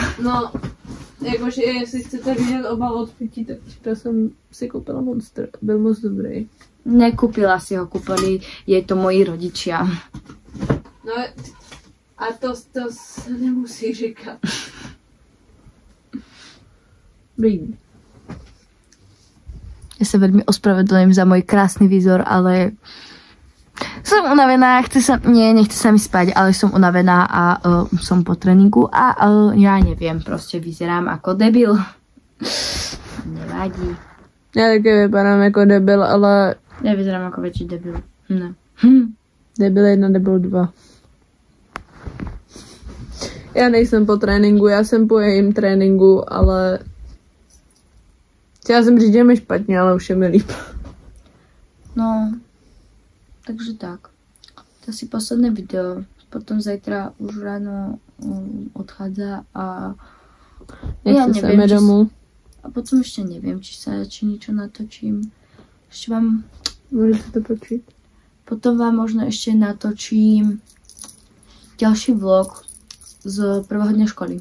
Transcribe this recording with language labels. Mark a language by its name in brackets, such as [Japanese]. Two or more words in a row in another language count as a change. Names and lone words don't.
[Czech] No, jakože jestli chcete vidět obal od pití, tak to jsem si koupila Monster, byl moc dobrý. [Slovak] Nekúpila si ho, kúpili jej to moji rodičia. [Czech] No, A to se nemusí říkat. Blín. [Slovak] Ja sa veľmi ospravedlňujem za môj krásny výzor, ale som unavená, nechce sa mi spať, ale som unavená a som po tréningu a ja neviem, proste vyzerám ako debil. Nevadí. [Czech] Ja taky vypadám jako debil, ale... [Slovak] Ja vyzerám ako väčší debil. [Czech] Ne. Debil 1, debil 2. Já nejsem po tréninku, já jsem po jejím tréninku, ale... Chtěla jsem říct, že mi špatně, ale už je mi líp. No, takže tak. [Slovak] To asi posledné video. Potom zajtra už ráno odchádza a... Ja neviem, domů. A potom ešte neviem, či niečo natočím. Ešte vám... Môžete to počuť. Potom vám možno ešte natočím ďalší vlog z prvého dňa školy.